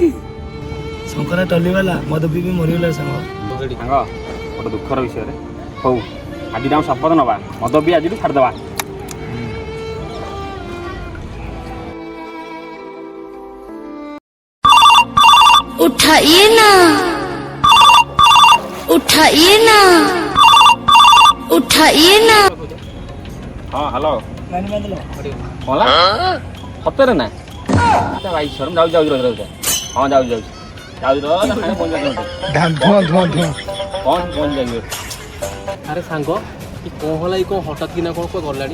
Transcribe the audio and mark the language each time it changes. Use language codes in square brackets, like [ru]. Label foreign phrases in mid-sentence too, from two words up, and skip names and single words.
[or] ଶଙ୍କରା ଟଲିବାଲା ମଦ ପିଇ ମରିଗଲା ସାଙ୍ଗ। ସାଙ୍ଗ ଗୋଟେ ଦୁଃଖର ବିଷୟରେ ହଉ ଆଜି ଆମେ ଶପଥ ନବା ମଦ ବି ଆଜିଠୁ ଛାଡ଼ିଦେବା। [hi] उठाइए ना उठाइए ना उठाइए ना। [or] ହଁ ହ୍ୟାଲୋ କଲା ସତରେ ନା ଭାଇ ସର ଯାଉଛି ଯାଉଛି ରହିବ ହଁ ଯାଉଛି ଯାଉଛି ଯାଉଛି ପହଞ୍ଚି ଯାଇଯିବ। ଆରେ ସାଙ୍ଗ କଣ ହେଲା କଣ ହଠାତ୍ କିନା କଣ ଗଲାଣି?